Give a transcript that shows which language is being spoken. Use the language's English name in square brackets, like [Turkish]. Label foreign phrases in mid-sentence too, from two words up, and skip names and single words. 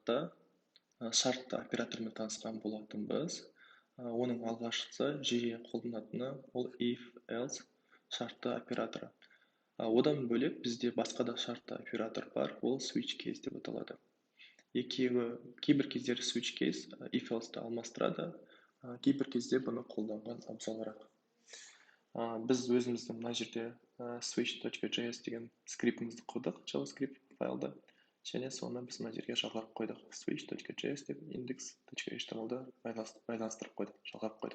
[Kazakh] сабақта шартты оператормен танысқан болатынбыз. Оның алғашқысы жиі қолданатыны ол [English] if, else [Kazakh] шартты операторы. Одан бөлек бізде басқа да шартты оператор бар, ол [English] switch case [Kazakh] деп аталады. Екеуі кейбір кездері [English] switch case if else'ті [Kazakh] алмастырады, кейбір кезде бұны қолданған абзалырақ. Біз өзіміздің мына жерде switch.js деген скриптімізді құрдық, JavaScript файлды, және соны біз мына жерге жалғап қойдық. switch.js деп index.html-ді байланыстырып қойдық, жалғап қойдық.